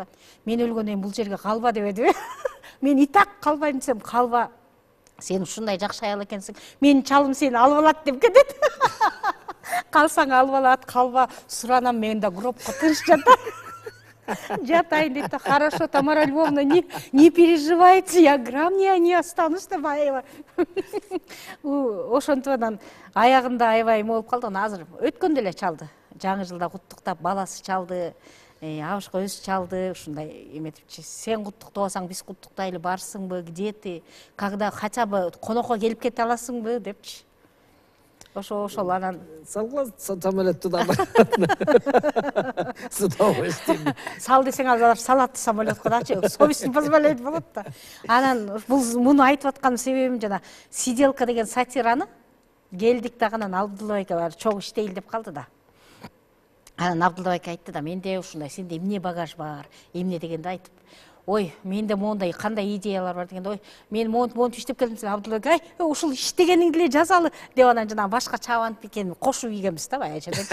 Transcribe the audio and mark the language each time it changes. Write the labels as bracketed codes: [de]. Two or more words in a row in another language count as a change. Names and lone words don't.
[ky] Мен өлгөндөн кийин бул жерге калба дебеди. Мен [ru] и так [ky] калбайм десем, калба. Сен ушундай жакшы аял экенсиң. Менин чалым сени алып алат деп кетет. Калсаң алып алат, калба, суранам, мен да гробко тыныч жатайын дейт. [ru] Хорошо, Тамара Львовна, не переживайте, я грамм не останусь [ky] деп аябай. Ошентип анан аягында аябай эме болуп калды. Азыр өткөндө эле чалды. Жаңы жылда куттуктап баласы чалды, абышка өзү чалды, ушундай эметипчи. Сен куттуктабасаң биз куттуктайлы, барсыңбы, [ru] где ты, когда хотя бы [ky] конокко келип кете аласыңбы депчи. Ошол анан [ru] Салгыла самолет туда. С удовольствием. [ky] Сал десең алар салат самолетко дачы, [ru] совесть не позволяет [ky] болот да. Анан муну айтып аткан себебим жана сиделка деген сатираны келдик дагы анан Абдулла бар чогуу иштейли деп калды да. Анан Абдулла айтты да, менде ушундай, сенде эмне багаж бар, эмне дегенде айтып, ой, менде моундай кандай идеялар бар дегенде, ой, мен монтип иштеп келдим деп Абдулла ай, ушул иштегениңди эле жазалы деп анан жана башка чабанып экен кошуп ийгенбиз да баягы жерде.